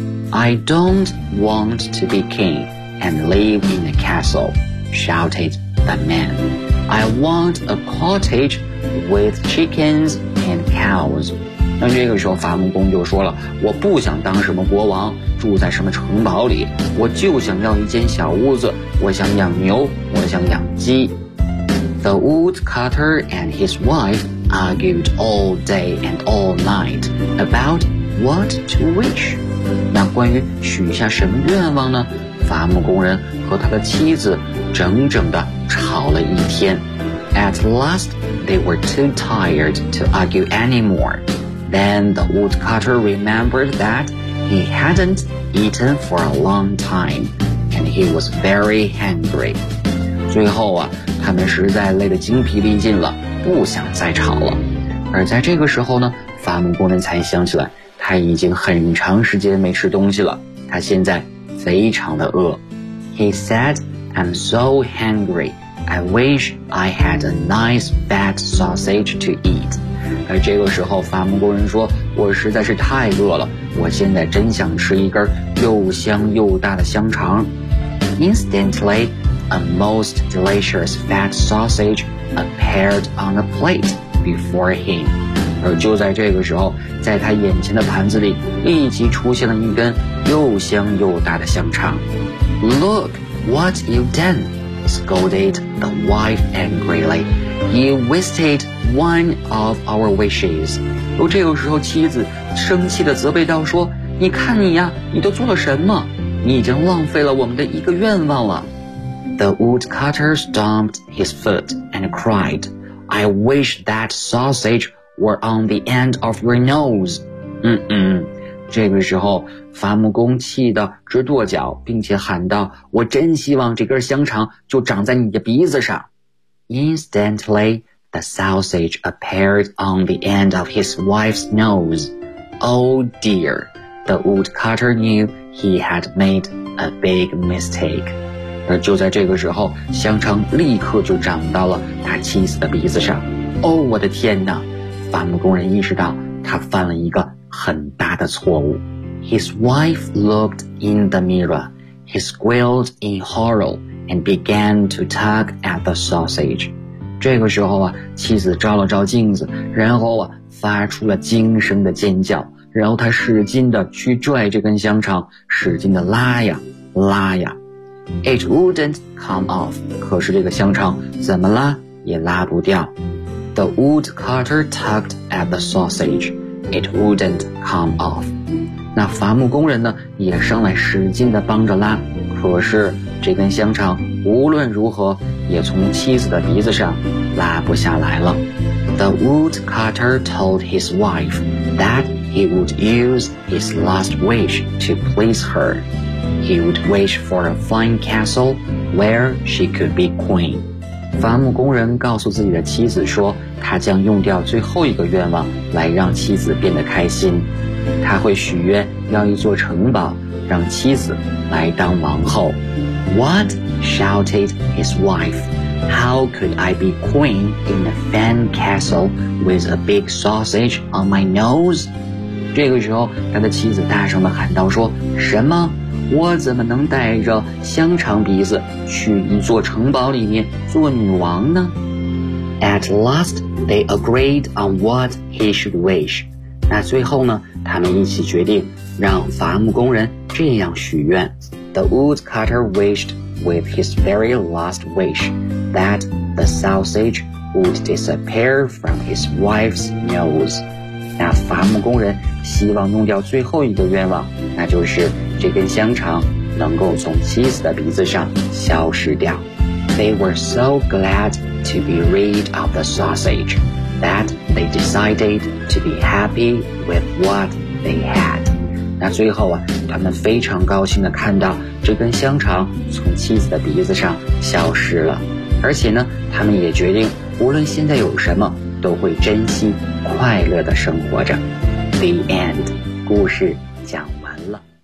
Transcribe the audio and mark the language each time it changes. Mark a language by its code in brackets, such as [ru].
[en] I don't want to be king and live in a castle, shouted the man. I want a cottage with chickens and cows. [zh] 那这个时候伐木工就说了，我不想当什么国王，住在什么城堡里，我就想要一间小屋子，我想养牛，我想养鸡。 [en] The woodcutter and his wife argued all day and all night about what to wish. [zh] 那关于许下什么愿望呢？伐木工人和他的妻子整整地吵了一天。 [en] At last, they were too tired to argue anymore. Then the woodcutter remembered that he hadn't eaten for a long time, and he was very hungry. [zh] 最后啊，他们实在累得精疲力尽了，不想再吵了。而在这个时候呢，伐木工人才想起来，他已经很长时间没吃东西了，他现在非常的饿。 [en] He said, I'm so hungry, I wish I had a nice fat sausage to eat. [zh] 而这个时候，伐木工人说，我实在是太饿了，我现在真想吃一根又香又大的香肠。 [en] Instantly,A most delicious fat sausage appeared on a plate before him. [zh] 而就在这个时候，在他眼前的盘子里立即出现了一根又香又大的香肠。 [en] Look what you've done, scolded the wife angrily. You wasted one of our wishes. 而 [zh] 这个时候妻子生气地责备道说，你看你呀，你都做了什么？你已经浪费了我们的一个愿望了。 [en] The woodcutter stomped his foot and cried, I wish that sausage were on the end of your nose. [zh] 这个时候伐木工气得直跺脚，并且喊道，我真希望这根香肠就长在你的鼻子上。 [en] Instantly, the sausage appeared on the end of his wife's nose. Oh dear, the woodcutter knew he had made a big mistake. [zh] 而就在这个时候，香肠立刻就长到了他妻子的鼻子上。哦，我的天哪！伐木工人意识到他犯了一个很大的错误。 [en] His wife looked in the mirror, he squealed in horror and began to tug at the sausage. [zh] 这个时候啊，妻子照了照镜子，然后啊发出了惊声的尖叫，然后他使劲地去拽这根香肠，使劲地拉呀拉呀。 [en] It wouldn't come off. [zh] 可是这个香肠怎么拉也拉不掉。 [en] The woodcutter tugged at the sausage. It wouldn't come off. [zh] 那伐木工人呢也上来使劲地帮着拉，可是这根香肠无论如何也从妻子的鼻子上拉不下来了。 [en] The woodcutter told his wife that he would use his last wish to please her. He would wish for a fine castle where she could be queen. [zh] 伐木工人告诉自己的妻子说，他将用掉最后一个愿望来让妻子变得开心。他会许愿要一座城堡，让妻子来当王后。 [en] What? Shouted his wife. How could I be queen in a fine castle with a big sausage on my nose? [zh] 这个时候，他的妻子大声地喊道说，什么？我怎么能带着香肠鼻子去一座城堡里面做女王呢？ [en] At last, they agreed on what he should wish. [zh] 那最后呢，他们一起决定让伐木工人这样许愿。 [en] The woodcutter wished with his very last wish that the sausage would disappear from his wife's nose. [zh] 那伐木工人希望弄掉最后一个愿望，那就是这根香肠能够从妻子的鼻子上消失掉。 [en] They were so glad to be rid of the sausage that they decided to be happy with what they had. [zh] 那最后啊，他们非常高兴地看到这根香肠从妻子的鼻子上消失了，而且呢，他们也决定无论现在有什么都会珍惜快乐地生活着。 [en] The end， [zh] 故事讲完了。